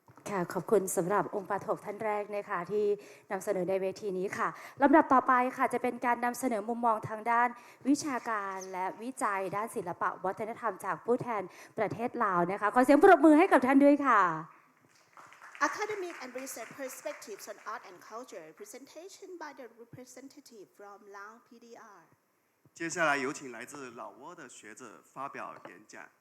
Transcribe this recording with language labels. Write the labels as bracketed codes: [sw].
[th] ค่ะขอบคุณสำหรับองค์ปฐกท่านแรกนะคะที่นำเสนอในเวทีนี้ค่ะลำดับต่อไปค่ะจะเป็นการนำเสนอมุมมองทางด้านวิชาการและวิจัยด้านศิลปวัฒนธรรมจากผู้แทนประเทศลาวนะคะขอเสียงปรบมือให้กับท่านด้วยค่ะ [en] Academic and research perspectives on art and culture presentation by the representative from Lao PDR [zh] 接下来有请来自老挝的学者发表演讲。